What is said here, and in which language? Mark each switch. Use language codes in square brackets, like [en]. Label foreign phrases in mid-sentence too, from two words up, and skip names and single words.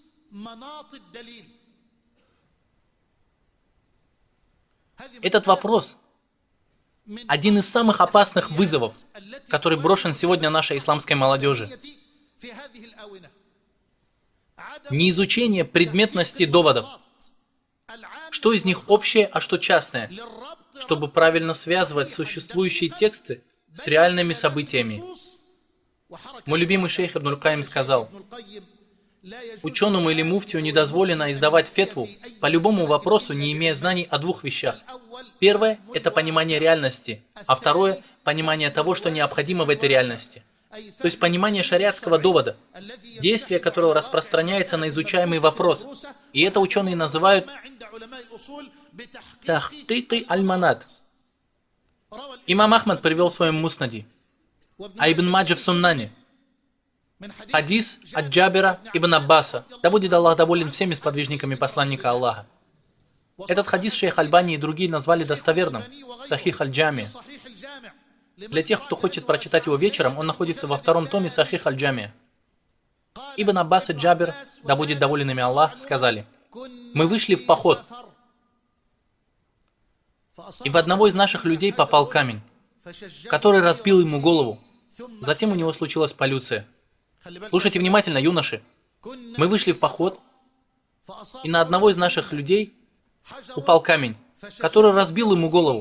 [ru] Этот вопрос – один из самых опасных вызовов, который брошен сегодня нашей исламской молодежи. Неизучение предметности доводов. Что из них общее, а что частное, чтобы правильно связывать существующие тексты с реальными событиями. Мой любимый шейх Ибн аль-Каим сказал: ученому или муфтию не дозволено издавать фетву по любому вопросу, не имея знаний о 2 вещах. Первое – это понимание реальности, а второе – понимание того, что необходимо в этой реальности. То есть понимание шариатского довода, действие которого распространяется на изучаемый вопрос. И это ученые называют [ar] تحقيق المناط. [ru] Имам Ахмад привел в своем муснаде, а Ибн Маджа в Суннане. Хадис от Джабира ибн Аббаса, да будет Аллах доволен всеми сподвижниками посланника Аллаха. Этот хадис шейх Альбани и другие назвали достоверным, Сахих аль-Джами. Для тех, кто хочет прочитать его вечером, он находится во 2 томе Сахих аль-Джами. Ибн Аббас и Джабир, да будет доволен ими Аллах, сказали: мы вышли в поход, и в одного из наших людей попал камень, который разбил ему голову. Затем у него случилась полюция. Слушайте внимательно, юноши. Мы вышли в поход, и на одного из наших людей упал камень, который разбил ему голову.